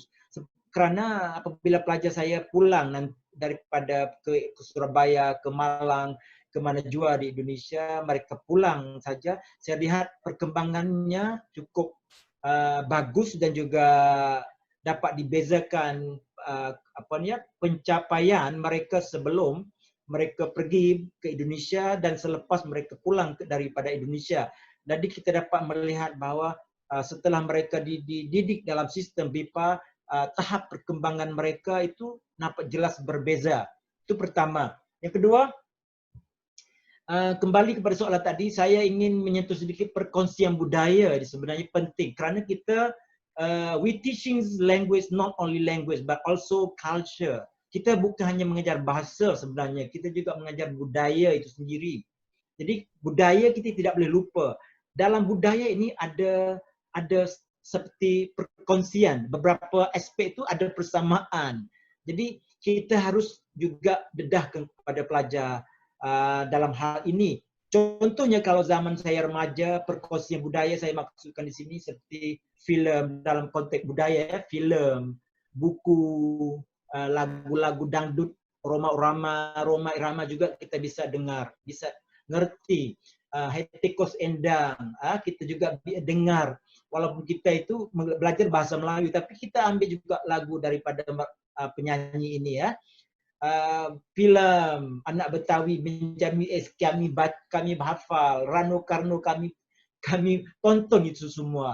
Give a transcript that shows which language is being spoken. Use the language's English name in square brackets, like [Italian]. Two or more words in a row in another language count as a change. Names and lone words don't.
[Malay] Karena apabila pelajar saya pulang daripada ke Surabaya, ke Malang, ke mana jua di Indonesia, mereka pulang saja, saya lihat perkembangannya cukup bagus dan juga dapat dibezakan pencapaian mereka sebelum mereka pergi ke Indonesia dan selepas mereka pulang daripada Indonesia. Jadi kita dapat melihat bahawa setelah mereka dididik dalam sistem BIPA, tahap perkembangan mereka itu nampak jelas berbeza. Itu pertama. Yang kedua, kembali kepada soalan tadi, saya ingin menyentuh sedikit perkongsian budaya. Sebenarnya penting kerana kita [English] we teaching language, not only language but also culture. [Malay] Kita bukan hanya mengajar bahasa sebenarnya, kita juga mengajar budaya itu sendiri. Jadi budaya kita tidak boleh lupa. Dalam budaya ini ada seperti perkongsian, beberapa aspek itu ada persamaan. Jadi kita harus juga dedahkan kepada pelajar dalam hal ini. Contohnya kalau zaman saya remaja, perkongsian budaya saya maksudkan di sini seperti filem dalam konteks budaya, filem, buku, lagu-lagu dangdut, [Indonesian] Roma Irama juga kita bisa dengar, bisa ngerti. [Malay] Hetikos Endang, kita juga dengar. Walaupun kita itu belajar bahasa Melayu, tapi kita ambil juga lagu daripada penyanyi ini ya. Filem Anak Betawi Benjamin S kami hafal, Rano Karno kami tonton itu semua.